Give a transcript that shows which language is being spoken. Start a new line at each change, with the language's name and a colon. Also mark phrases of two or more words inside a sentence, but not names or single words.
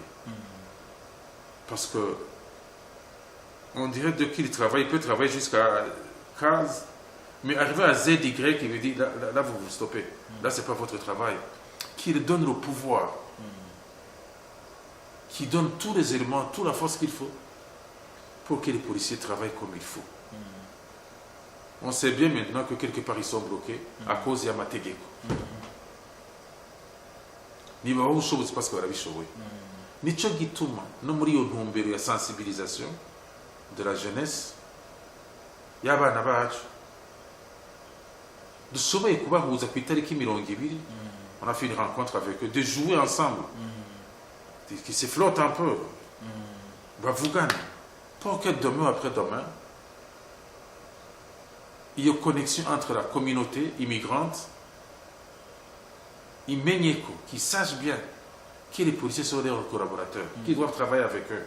French: Parce que on dirait de qu'il travaille, il peut travailler jusqu'à 15, mais arriver à ZY, il veut dire là vous vous stoppez. Là c'est pas votre travail. Qu'il donne le pouvoir, qui donne tous les éléments, toute la force qu'il faut pour que les policiers travaillent comme il faut. On sait bien maintenant que quelque part ils sont bloqués à cause de Yamategeko.
Rundi: Niba ubushobozi
French: parce que
Rundi: barabishoboye. Nico gituma no muri yo ntumbero ya
French: sensibilisation de la jeunesse
Rundi: y'abana bacu dushoboye kubahuza ku itariki 20.
French: On a fait une rencontre avec eux, de jouer ensemble, qui se flottent un peu, bavugana, pour que demain après-demain, il y ait une connexion entre la communauté immigrante, Imenyeko, qui sachent bien que les policiers sont leurs collaborateurs, qu'ils doivent travailler avec eux.